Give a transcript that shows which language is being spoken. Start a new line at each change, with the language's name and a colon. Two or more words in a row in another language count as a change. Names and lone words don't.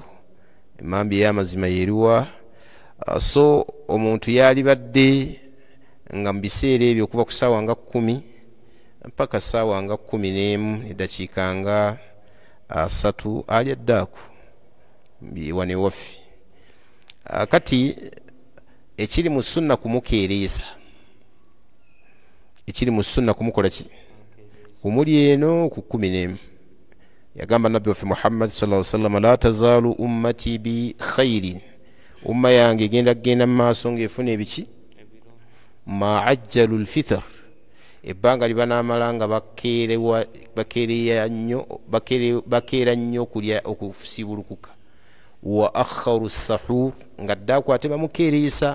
Ganda: Emambi ey'amazima yeeruwa. So omuntu yalibadde nga mu biseera ebyo okuva ku ssaawa nga 10 mpaka ssaawa nga 11 eddakiika nga 3 alya ddaaku wane waffe. Kati ekiri mu sunna kumukeereeza, ekiri mu sunna kumukola ki? Kumuli eno ku 11. Yagamba nabbi waffe Muhammad
Arabic: صلى الله عليه وسلم, لا تزال أمتي بخير,
Ganda: umma yange egenda kugenda mu maaso ng'efuna ebiki?
Arabic: ما عجلوا الفطر,
Ganda: ebbanga liba n'amala nga bakeera nnyo okulya okusibulukuka.
Arabic: وأخروا السحور,
Ganda: nga ddaaku ate bamukeereesa.